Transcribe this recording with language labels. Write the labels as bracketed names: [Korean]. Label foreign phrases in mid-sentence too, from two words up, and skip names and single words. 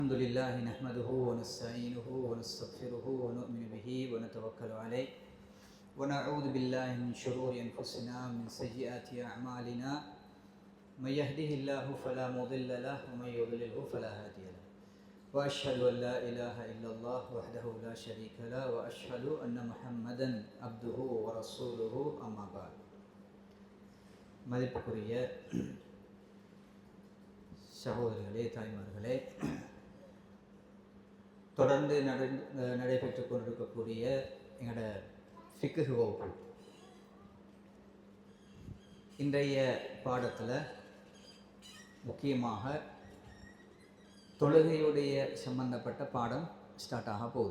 [Arabic] الحمد لله نحمده ونستعينه ونستغفره ونؤمن به ونتوكل عليه ونعوذ بالله من شرور أنفسنا ومن سيئات أعمالنا من يهده الله فلا مضل له ومن يضلله فلا هادي له وأشهد أن لا إله إلا الله وحده لا شريك له وأشهد أن محمدا عبده ورسوله أما بعد மதிப்புக்குரிய [Tamil] சகோதரர்களே தாய்மார்களே, தொடர்ந்து நடைபெற்று கொண்டிருக்கக்கூடிய எங்களோட ஃபிக்ஹ் வகுப்பு இன்றைய பாடத்தில் முக்கியமாக தொழுகையுடைய சம்பந்தப்பட்ட பாடம் ஸ்டார்ட் ஆக போகுது.